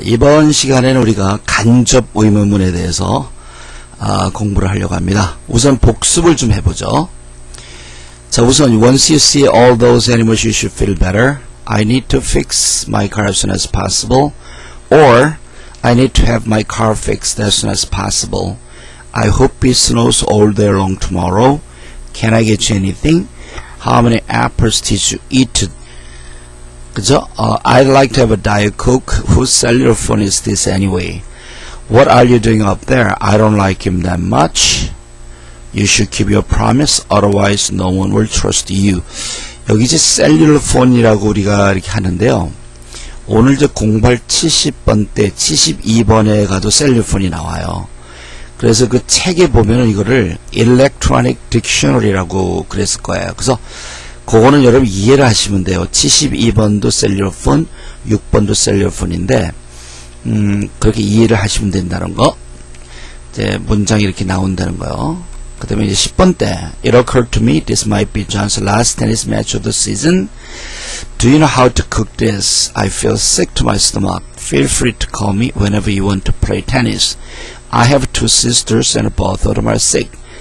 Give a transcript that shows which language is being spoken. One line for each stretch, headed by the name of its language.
Korean: 이번 시간에는 우리가 간접 의문문에 대해서 공부를 하려고 합니다. 우선 복습을 좀 해보죠. 자, 우선
English: once you see all those animals you should feel better. I need to fix my car as soon as possible. Or I need to have my car fixed as soon as possible. I hope it snows all day long tomorrow. Can I get you anything? How many apples did you eat?
Korean: 그죠?
English: I'd like to have a Diet Coke. Whose cellular phone is this anyway? What are you doing up there? I don't like him that much. You should keep your promise. Otherwise, no one will trust you.
Korean: 여기 이제 셀룰러 폰이라고 우리가 이렇게 하는데요. 오늘 이제 공부할 70번 때 72번에 가도 셀룰러 폰이 나와요. 그래서 그 책에 보면은 이거를 Electronic Dictionary라고 그랬을 거예요. 그래서 그거는 여러분 이해를 하시면 돼요. 72번도 셀룰러폰, 6번도 셀룰러폰인데 그렇게 이해를 하시면 된다는 거. 이제 문장이 이렇게 나온다는 거요. 그 다음에 이제 10번 때
English: It occurred to me this might be John's last tennis match of the season. Do you know how to cook this? I feel sick to my stomach. Feel free to call me whenever you want to play tennis. I have two sisters and both of them are sick.